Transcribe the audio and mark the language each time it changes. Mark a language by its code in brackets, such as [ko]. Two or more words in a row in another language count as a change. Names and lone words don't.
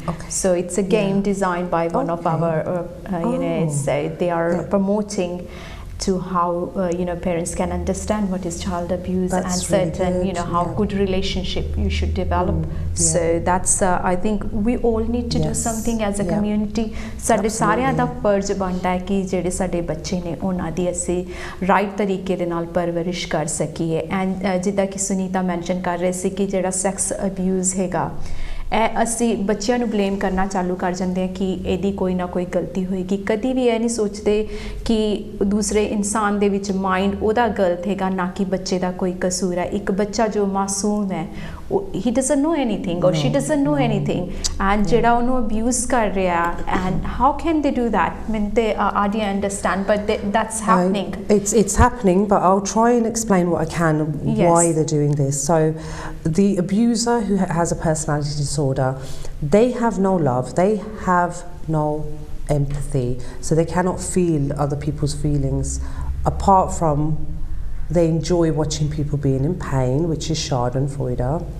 [en] So it's a game designed by one of our they are promoting to how parents can understand what is child abuse. That's and certain really good, how good relationship you should develop. So that's I think we all need to do something as a community. [pa] ਸਾਡੇ ਸਾਰਿਆਂ ਦਾ ਫਰਜ਼ ਬਣਦਾ ਹੈ ਕਿ ਜਿਹੜੇ ਸਾਡੇ ਬੱਚੇ ਨੇ ਉਹਨਾਂ ਦੀ ਅਸੀਂ ਰਾਈਟ ਤਰੀਕੇ ਦੇ ਨਾਲ ਪਰਵਰਿਸ਼ ਕਰ ਸਕੀਏ। ਐਂਡ ਜਿੱਦਾਂ ਕਿ ਸੁਨੀਤਾ ਮੈਂਸ਼ਨ ਕਰ ਰਹੇ ਸੀ ਕਿ ਜਿਹੜਾ [en] sex abuse [pa] ਹੈਗਾ, ਅਸੀਂ ਬੱਚਿਆਂ ਨੂੰ ਬਲੇਮ ਕਰਨਾ ਚਾਲੂ ਕਰ ਜਾਂਦੇ ਹਾਂ ਕਿ ਇਹਦੀ ਕੋਈ ਨਾ ਕੋਈ ਗਲਤੀ ਹੋਏਗੀ। ਕਦੀ ਵੀ ਇਹ ਨਹੀਂ ਸੋਚਦੇ ਕਿ ਦੂਸਰੇ ਇਨਸਾਨ ਦੇ ਵਿੱਚ ਮਾਈਂਡ ਉਹਦਾ ਗਲਤ ਹੈਗਾ, ਨਾ ਕਿ ਬੱਚੇ ਦਾ ਕੋਈ ਕਸੂਰ ਹੈ। ਇੱਕ ਬੱਚਾ ਜੋ ਮਾਸੂਮ ਹੈ, [en] he doesn't know anything or she doesn't know anything, and [pa] ਜਿਹੜਾ ਉਹਨੂੰ abuse ਕਰ ਰਿਹਾ, [en] and how can they do that? I mean, they already understand, but that's happening. It's happening, but I'll try and explain what I can why they're doing this. So the abuser who has a personality disorder, they have no love, they have no empathy, so they cannot feel other people's feelings, apart from they enjoy watching people being in pain, which is schadenfreude.